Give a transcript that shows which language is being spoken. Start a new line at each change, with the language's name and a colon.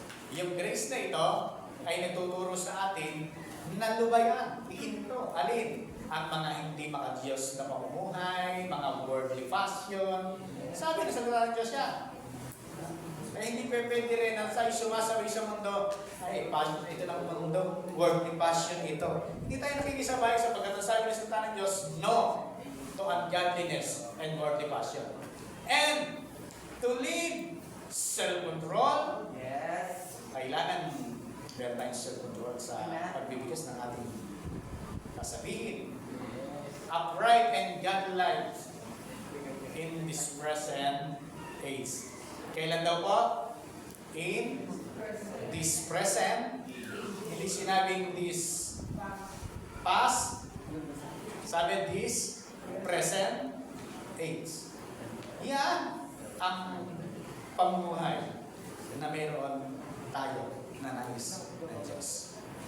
Filipino: Yung grace na ito ay nagtuturo sa atin na lubayan, ihinto, alin ang mga hindi makadiyos na pamumuhay, mga worldly passion. Sabi na sa salita ng Diyos yan. Kaya hindi pwede rin na tayo sumasabi sa mundo, ay, passion, ito lang ang mundo, worldly passion ito. Hindi tayo nakikisabay sapagkat ang sabi ng salita ng Diyos,
English: no to ungodliness and worldly passion. And to live self-control, Yes.
Filipino: kailangan meron tayong self-control sa pagbibigas ng ating sasabihin.
English: upright and godlike in this present age.
Filipino: Kailan daw po?
English: In this present.
Filipino: Hindi sinabing
English: this past.
Filipino: Sabi
English: this present age.
Filipino: Yan ang pamumuhay na mayroon tayo na nais ng Diyos.